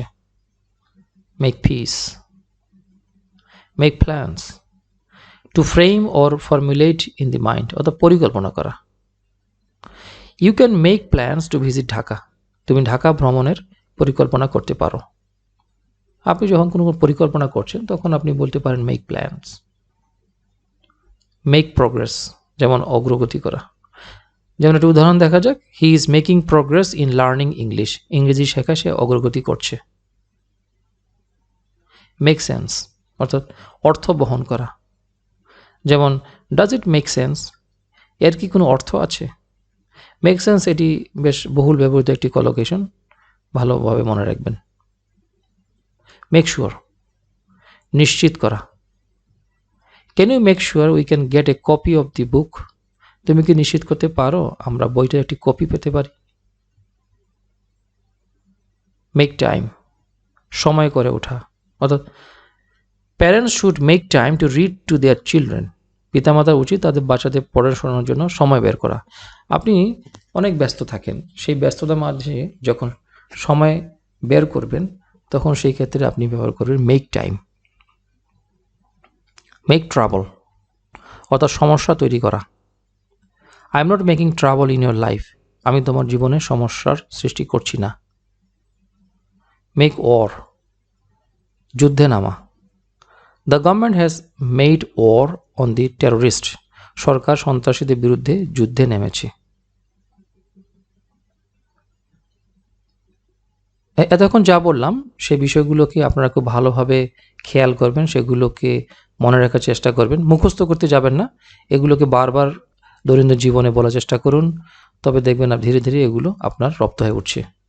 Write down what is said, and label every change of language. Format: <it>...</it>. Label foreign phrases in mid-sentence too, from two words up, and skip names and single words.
<en>Make peace. Make plans to frame or formulate in the mind</en> <bn>অর্থাৎ পরিকল্পনা করা।</bn> <en>You can make plans to visit Dhaka.</en> <bn>তুমি ঢাকা ভ্রমণের পরিকল্পনা করতে পারো। আপনি যখন কোনো পরিকল্পনা করছেন তখন আপনি বলতে পারেন</bn> <en>make plans. Make progress</en> <bn>যেমন অগ্রগতি করা। যেমন একটা উদাহরণ দেখা যাক,</bn> <en>he is making progress in learning English.</en> <bn>ইংরেজি শেখা সে অগ্রগতি করছে।</bn> <en>Make sense</en> <bn>অর্থাৎ অর্থ বহন করা।</bn> <en>যেমন does it make sense?</en> <bn>এর কি কোনো অর্থ আছে?</bn> <en>Make sense</en> <bn>এটি বেশ বহুল ব্যবহৃত একটি কলোকেশন, ভালোভাবে মনে রাখবেন।</bn> <en>Make sure</en> <bn>নিশ্চিত করা।</bn> <en>Can you make sure we can get a copy of the book?</en> <bn>তুমি কি নিশ্চিত করতে পারো আমরা বইটার একটি কপি পেতে পারি?</bn> <en>Make time</en> <bn>সময় করে ওঠা অর্থাৎ</bn> <en>parents should make time to read to their children.</en> <bn>পিতামাতার উচিত তাদের বাচ্চাদের পড়াশোনার জন্য সময় বের করা। আপনি অনেক ব্যস্ত থাকেন, সেই ব্যস্ততার মাঝে যখন সময় বের করবেন তখন সেই ক্ষেত্রে আপনি ব্যবহার করবেন</bn> <en>make time. Make trouble</en> <bn>অর্থাৎ সমস্যা তৈরি করা।</bn> <en>I am not making trouble in your life.</en> <bn>আমি তোমার জীবনে সমস্যার সৃষ্টি করছি না।</bn> <en>make war,</en> <bn>যুদ্ধে নামা।</bn> <en>The government has made war on the terrorist,</en> <bn>সরকার সন্ত্রাসীদের বিরুদ্ধে যুদ্ধে নেমেছে। এতক্ষণ যা বললাম সেই বিষয়গুলোকে আপনারা খুব ভালোভাবে খেয়াল করবেন, সেগুলোকে মনে রাখার চেষ্টা করবেন, মুখস্থ করতে যাবেন না, এগুলোকে বারবার দৈনন্দিন জীবনে বলার চেষ্টা করুন, তবে দেখবেন ধীরে ধীরে এগুলো আপনার রপ্ত হয়ে উঠছে।</bn>